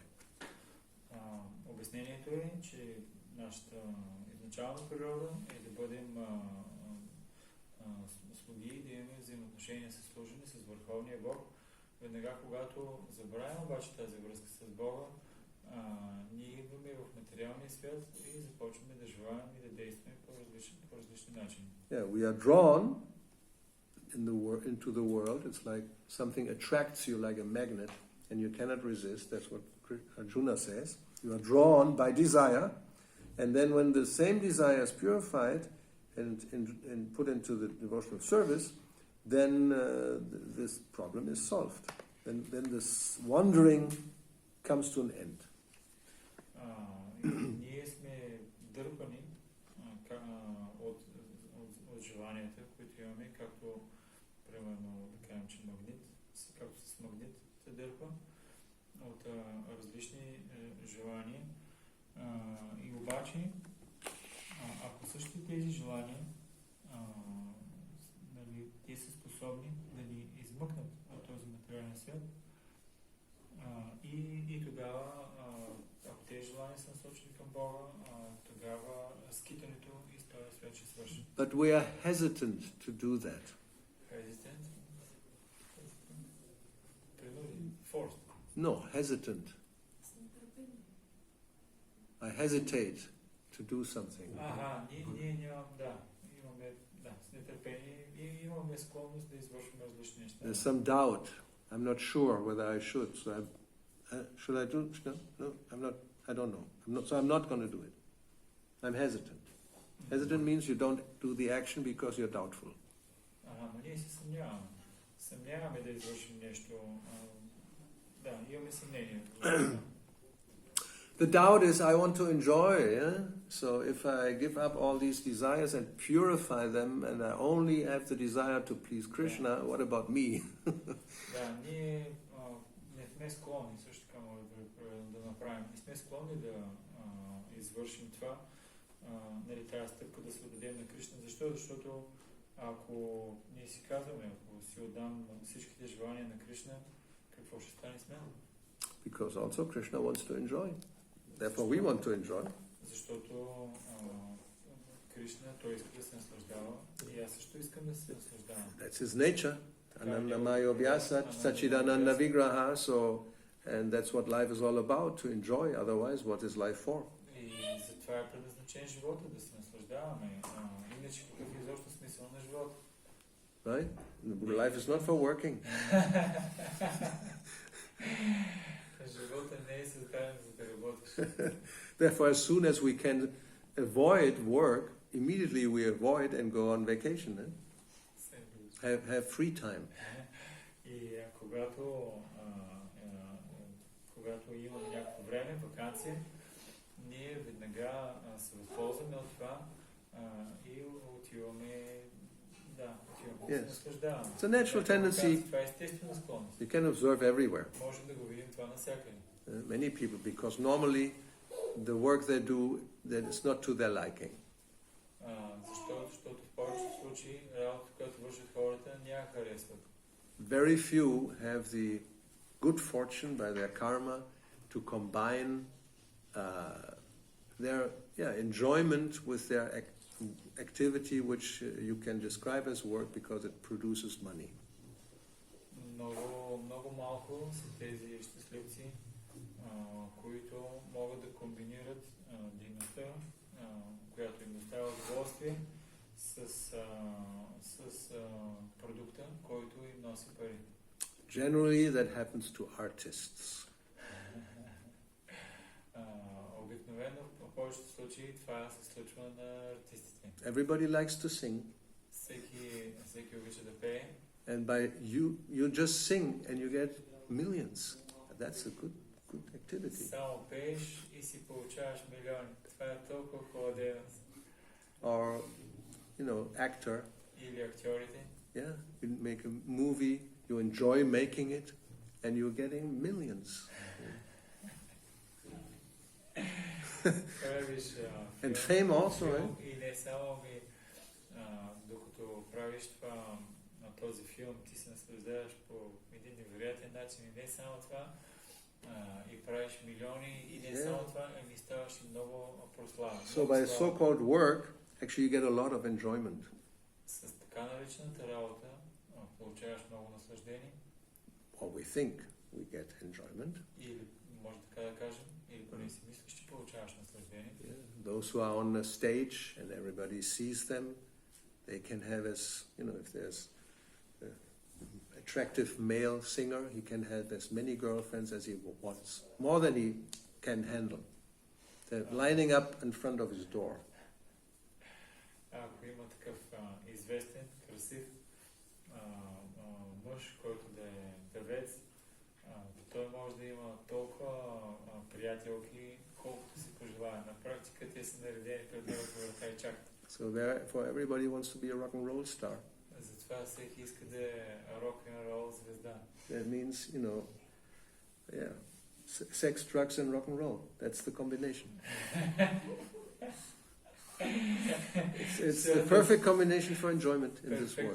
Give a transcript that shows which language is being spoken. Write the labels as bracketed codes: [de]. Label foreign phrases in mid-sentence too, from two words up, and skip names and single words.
[bg] Обяснението е, че нашата изначална природа е да бъдем слуги, да имаме взаимоотношения с служене, с Върховния Бог. Веднага, когато забравим обаче тази връзка с Бога, ние идваме в материалния свят и започваме да желаем и да действаме по различни начини. [en] Yeah, we are drawn into the world. It's like something attracts you like a magnet, and you cannot resist. That's what Arjuna says. You are drawn by desire, and then when the same desire is purified and put into the devotional service, then this problem is solved. Then this wandering comes to an end. [bg] Ние сме дърпани от желанията, които имаме, както примерно да кажем, че магнит, както с магнит се дърпа от различни желания. И обаче, ако същите тези желания, те са способни да ни измъкнат от този материален свят, и тогава, ако тези желания са насочени към Бога, тогава скитането из този свят ще свърши. [en] But we are hesitant to do that. Hesitant? Forced. No, hesitant. I hesitate to do something. [bg] Ние имаме с нетърпение и имаме склонност да извършваме различни неща. [en] There's some doubt. I'm not sure whether I should. So should I do? No, I'm not. I don't know. So I'm not going to do it. I'm hesitant. Hesitant means you don't do the action because you're doubtful. [bg] Ние се съмняваме. Съмняваме да извършим нещо. Имаме съмнение. [en] The doubt is I want to enjoy, yeah? So if I give up all these desires and purify them and I only have the desire to please Krishna, what about me? [bg] Да, ние не сме склонни, също така може да направим. Не сме склонни да извършим това. Нали, тази стъпка да се отдадем на Кришна. Защо? Защото ако ние си казваме, ако си отдам всичките желания на Кришна, какво ще стане с мен? [en] Because also Krishna wants to enjoy. Therefore we want to enjoy. [bg] Защото Кришна, той иска да се наслаждава и аз също искам да се наслаждавам. [en] That's his nature. [sa] आनन्दमयो व्यास, सच्चिदानन्द विग्रह. [en] So, and that's what life is all about, to enjoy. Otherwise, what is life for? [bg] И затова е предназначен живота, да се наслаждаваме. Иначе какъв е изобщо смисъл на живота? [en] Right? Life is not for working. [bg] Живота не е създаден за да работиш. [en] Therefore, as soon as we can avoid work, immediately we avoid and go on vacation. Have free time. [bg] И когато имаме някакво време, вакансия, ние веднага се възползваме от това и отиваме да се наслаждаваме. [en] It's a natural tendency. [bg] Това е естествена склонност. [en] You can observe everywhere. [bg] Можем да го видим това навсякъде. [en] Many people, because normally the work they do, that is not to their liking. [bg] Защото в повечето случаи работата, която вършат хората, не я харесват. [en] Very few have the good fortune by their karma to combine their enjoyment with their activity, which you can describe as work because it produces money. [bg] Много малко са тези щастливци, които могат да комбинират дейността, която им доставя удоволствие, с продукта, който им носи пари. [en] Generally, that happens to artists. [bg] Обикновено, в повечето случаи, това се случва на артистите. [en] Everybody likes to sing. [bg] Всеки обича да пее. [en] And by you just sing and you get millions. That's a good activity. [bg] Само пееш и си получаваш милиони. Това е толкова хубава дейност. [en] Or, actor. [bg] Или актьорите. [en] Yeah, you make a movie, you enjoy making it, and you're getting millions. And fame also, right? [bg] И не само докато правиш това, този филм, ти се наслаждаваш по един невероятен начин. И не само това, и правиш милиони, и не само това, ами ставаш и много прославен. [en] So by so-called work, actually you get a lot of enjoyment. [bg] С така наречената работа получаваш много наслаждение. [en] Or we think we get enjoyment. [bg] Или може така да кажем, или поне си мислиш, че получаваш наслаждение. [en] Those who are on the stage and everybody sees them, they can have if there's an attractive male singer, he can have as many girlfriends as he wants, more than he can handle. They're lining up in front of his door. [bg] Ако има такъв известен, красив мъж, който да е певец, той може да има толкова приятелки, колкото си пожелае. На практика те са наредени пред неговата врата и чакат. [en] So therefore everybody wants to be a rock and roll star. [bg] Затова всеки иска да е рок-н-рол звезда. [en] That means, sex, drugs and rock and roll. That's the combination. It's the perfect combination for enjoyment in this world.